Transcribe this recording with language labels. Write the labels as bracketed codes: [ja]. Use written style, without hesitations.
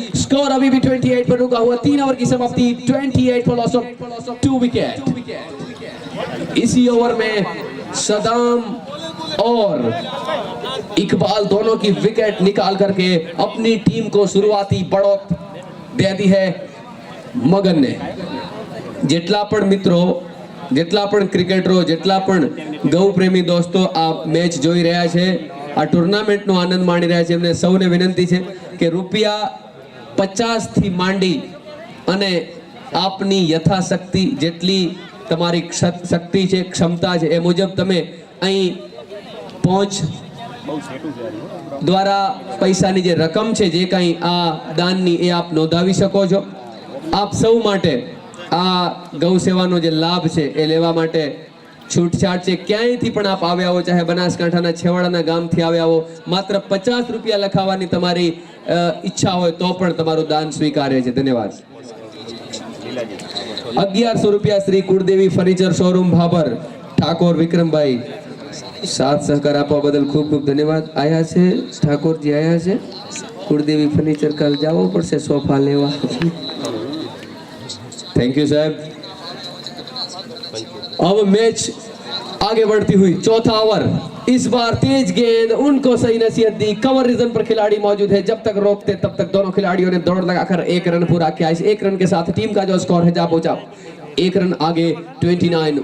[hi] Score अभी भी 28 पर रुका हुआ। 3 ओवर की समाप्ति, 28 फॉर लॉस ऑफ 2 विकेट। इसी ओवर में सदाम और इकबाल दोनों की विकेट निकाल करके अपनी टीम को शुरुआती बढ़त दे दी है मगन ने। [gu] જેટલા પણ મિત્રો, જેટલા પણ ક્રિકેટરો, જેટલા પણ ગૌ પ્રેમી દોસ્તો આ મેચ જોઈ રહ્યા છે, આ ટુર્નામેન્ટનો આનંદ માણી રહ્યા છે, એમને સૌને વિનંતી છે કે રૂપિયા 50 થી માંડી અને આપની યથાશક્તિ જેટલી તમારી શક્તિ છે, ક્ષમતા છે, એ મુજબ તમે અહીં પહોંચ દ્વારા પૈસાની જે રકમ છે, જે કંઈ આ દાનની, એ આપ નોંધાવી શકો છો। આપ સૌ માટે આ ગૌ સેવાનો જે લાભ છે એ લેવા માટે છૂટછાટ છે। ક્યાંયથી પણ આપ આવ્યા હો, ચાહે બનાસકાંઠાના છેવાડાના ગામથી આવ્યા હો, માત્ર 50 રૂપિયા લખાવવાની તમારી ઈચ્છા હોય તો પણ તમારું દાન સ્વીકાર્ય છે। ધન્યવાદ। 1100 રૂપિયા શ્રી કુળદેવી ફર્નિચર શોરૂમ ભાબર ઠાકોર વિક્રમભાઈ સાથ સહકાર આપવા બદલ ખૂબ ખૂબ ધન્યવાદ। આયા છે ઠાકોરજી, આયા છે કુળદેવી ફર્નિચર, કાલ જવો પડશે સોફા લેવા। [hi] थैंक यू साहब। अब मैच आगे बढ़ती हुई, चौथा ओवर। इस बार तेज गेंद, उनको सही नसीहत दी। कवर रीजन पर खिलाड़ी मौजूद है, जब तक रोकते तब तक दोनों खिलाड़ियों ने दौड़ लगाकर 1 रन पूरा किया। इस 1 रन के साथ टीम का जो स्कोर है जा पहुंचा 1 रन आगे 29।